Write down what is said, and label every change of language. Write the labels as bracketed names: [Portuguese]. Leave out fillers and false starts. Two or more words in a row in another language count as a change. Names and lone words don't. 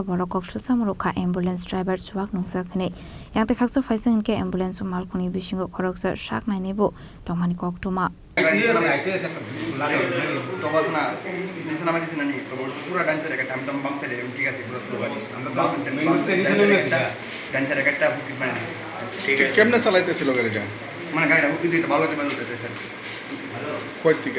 [Kok Borok] boro koksla samrokha [English] ambulance driver [Kok Borok] chuak nungsakhne yangte khaksa faising ke ambulance mal khoni bisingo khoroksa shak nai nebo tongmani koktuma [Bangla] কেমনে চালাইতেছিল গাড়িটা মানে গাড়িটা উঠে দিতে ভালো হতে স্যার কই থেকে